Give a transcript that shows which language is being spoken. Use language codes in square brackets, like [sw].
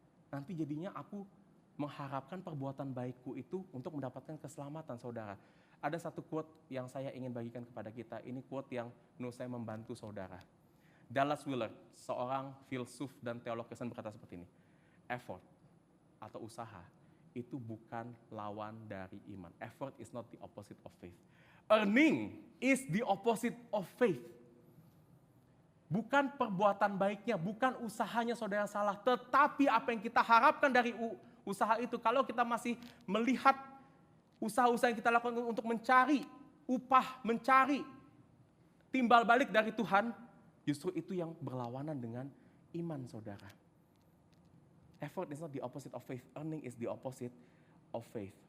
[id] Nanti jadinya aku mengharapkan perbuatan baikku itu untuk mendapatkan keselamatan, saudara. Ada satu quote yang saya ingin bagikan kepada kita. Ini quote yang menurut saya membantu, saudara. Dallas Willard, seorang filsuf dan teolog Kristen, berkata seperti ini. Effort atau usaha itu bukan lawan dari iman. [en] Effort is not the opposite of faith. Earning is the opposite of faith. [id] Bukan perbuatan baiknya, bukan usahanya, saudara, yang salah. Tetapi apa yang kita harapkan dari usaha itu, kalau kita masih melihat usaha-usaha yang kita lakukan untuk mencari upah, mencari timbal balik dari Tuhan, justru itu yang berlawanan dengan iman, saudara. [en] Effort is not the opposite of faith. Earning is the opposite of faith.